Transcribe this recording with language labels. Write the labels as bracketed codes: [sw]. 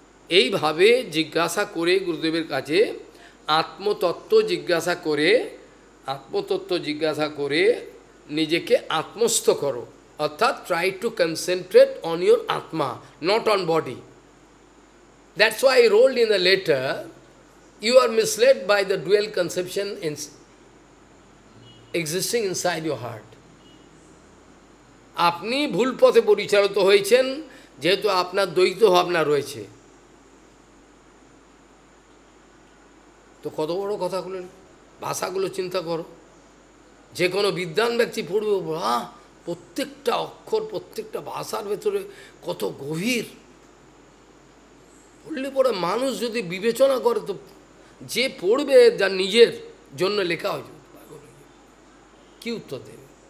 [bn] এইভাবে জিজ্ঞাসা করে গুরুদেবের কাছে আত্মতত্ত্ব জিজ্ঞাসা করে, আত্মতত্ত্ব জিজ্ঞাসা করে নিজেকে আত্মস্থ করো, অর্থাৎ [en] Try to concentrate on your atma, not on body. That's why I rolled in the letter, you are misled by the dual conception existing inside your heart. [bn] আপনি ভুল পথে পরিচালিত হয়েছেন, যেহেতু আপনার দ্বৈত ভাবনা রয়েছে। তো কত বড় কথাগুলো, ভাষাগুলো চিন্তা করো, যে কোনো বিদ্বান ব্যক্তি পড়বে, প্রত্যেকটা অক্ষর, প্রত্যেকটা ভাষার ভেতরে কত গভীর, পড়লে পরে মানুষ যদি বিবেচনা করে, তো যে পড়বে যার নিজের জন্য লেখা হয়েছে, কি উত্তর দেবে?